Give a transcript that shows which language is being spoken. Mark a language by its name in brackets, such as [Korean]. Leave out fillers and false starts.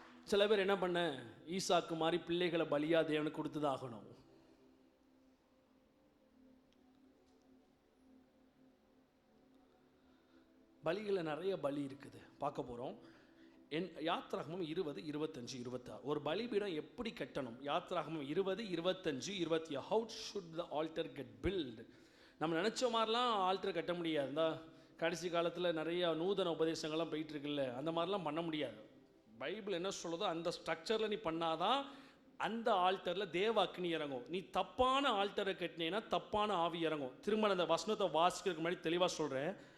[Tamil] சில பேர் என்ன பண்ண, ஈசாக்கு மாதிரி பிள்ளைகளை பலியா தேவனுக்கு கொடுத்துதாகணும். பலிகளை நிறைய பலி இருக்குது, பார்க்க போறோம். யாத்ராகமம் 20, 25, 26 ஒரு பலிபீடம் எப்படி கட்டணும். [English] யாத்ராகமம் 20, 25, 26 how should the altar get built. [Tamil] நம்ம நினைச்ச மாதிரிலாம் ஆல்டர் கட்ட முடியாது. இந்த கடைசி காலத்தில் நிறைய நூதன உபதேசங்கள்லாம் போயிட்டு இருக்குல்ல, அந்த மாதிரிலாம் பண்ண முடியாது. பைபிள் என்ன சொல்லுதோ அந்த ஸ்ட்ரக்சரில் நீ பண்ணாதான் அந்த ஆல்டரில் தேவ அக்னி இறங்கும். நீ தப்பான ஆல்டரை கட்டினீங்கன்னா தப்பான ஆவி இறங்கும். திரும்ப அந்த வசனத்தை வாசிக்கிறதுக்கு முன்னாடி தெளிவாக சொல்கிறேன்.